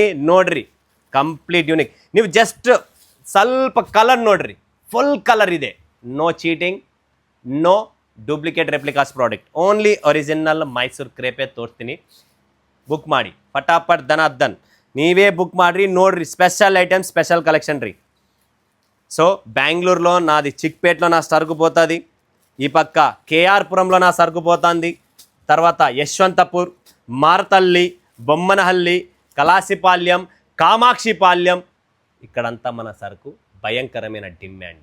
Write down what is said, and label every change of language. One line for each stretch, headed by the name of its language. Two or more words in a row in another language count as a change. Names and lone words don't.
Kannada: ನೋಡ್ರಿ,
English: complete unique.
Kannada: ನೀವು ಜಸ್ಟ್ ಸ್ವಲ್ಪ ಕಲರ್ ನೋಡ್ರಿ,
English: full colour
Kannada: ಇದೆ.
English: No cheating, no duplicate replicas product, only original Mysore crepe ತೋರಿಸ್ತೀನಿ.
Kannada: ಬುಕ್ ಮಾಡಿ ಫಟಾಫಟ್, ದನ್ ನೀವೇ బుక్ ಮಾಡ್ರಿ. ನೋಡ್ರಿ,
English: special item, special collection
Telugu: రీ. సో బెంగళూరులో నాది చిక్పేట్లో నా సరుకు పోతుంది. ఈ పక్క కేఆర్పురంలో నా సరుకు పోతుంది. తర్వాత యశ్వంతపూర్, మారతల్లి, బొమ్మనహల్లి, కలాసిపాల్యం, కామాక్షిపాల్యం, ఇక్కడంతా మన సరుకు భయంకరమైన డిమాండ్.